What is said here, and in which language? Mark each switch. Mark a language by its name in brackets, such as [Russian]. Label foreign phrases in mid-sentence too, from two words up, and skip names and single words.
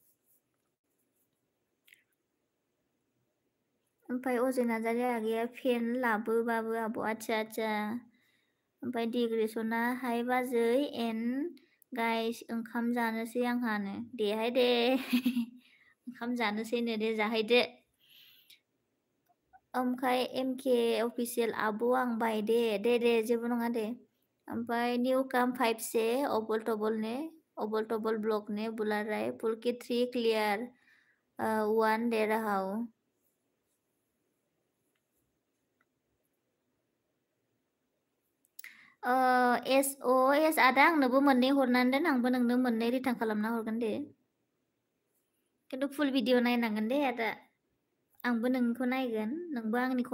[Bodo] ओमफ्राय अजय नार्जारि आगैया फेन लाबोबाबो आब' आथिया ओमफ्राय डिग्रेसना हाय बाजै [English] and guys [Bodo] ओंखाम जानोसै आंहानो देहाय दे ओंखाम जानोसैनो दे जाहैदो ओमफ्राय एमके अफिसियेल आब' आं बाय दे जेबो नङा दे ओमफ्राय निउ काम [Hindi] 5 से अबल टबल ब्लॉक ने बुला रहा है पुलकी 3 क्लियर 1 दे रहा हूँ [Bodo] एस आदा आंनोबो मोननै हरनानै दोन आंबो नोंनो मोननै रिटार्न खालामना हरगोन दे खिन्थु फुल भिडिअ नायनांगोन दे आदा आंबो नोंनिखौ नायगोन नोंबो आंनिखौ